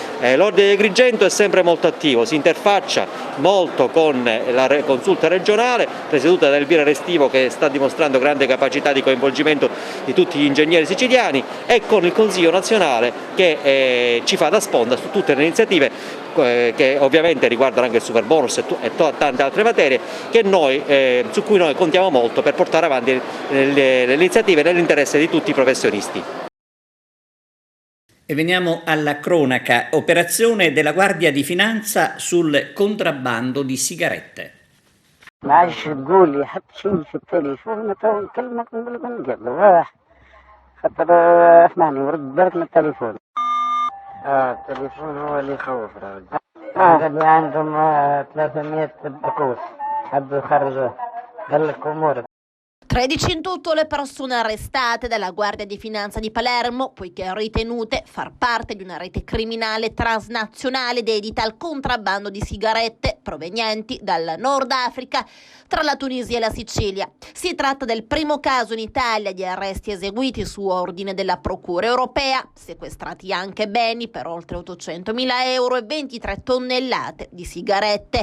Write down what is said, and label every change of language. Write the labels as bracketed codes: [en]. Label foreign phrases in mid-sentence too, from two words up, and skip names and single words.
[it] L'Ordine di Agrigento è sempre molto attivo, si interfaccia molto con la consulta regionale presieduta da Elvira Restivo, che sta dimostrando grande capacità di coinvolgimento di tutti gli ingegneri siciliani, e con il Consiglio nazionale, che ci fa da sponda su tutte le iniziative che ovviamente riguardano anche il Superbonus e tante altre materie su cui noi contiamo molto per portare avanti le iniziative nell'interesse di tutti i professionisti. E veniamo alla cronaca. Operazione della Guardia di Finanza sul contrabbando di sigarette. [ar] معلش تقول لي حط شيء في التليفون كلمة نقول لكم قبل راح خاطر اسمعني ورد بالك من التليفون. التليفون هو اللي يخوف راجل. قال لي عندهم 300 بكوس حبوا يخرجوه قال لك امورك. [it] 13 in tutto le persone arrestate dalla Guardia di Finanza di Palermo, poiché ritenute far parte di una rete criminale transnazionale dedita al contrabbando di sigarette provenienti dal Nord Africa tra la Tunisia e la Sicilia. Si tratta del primo caso in Italia di arresti eseguiti su ordine della Procura europea, sequestrati anche beni per oltre 800.000 euro e 23 tonnellate di sigarette.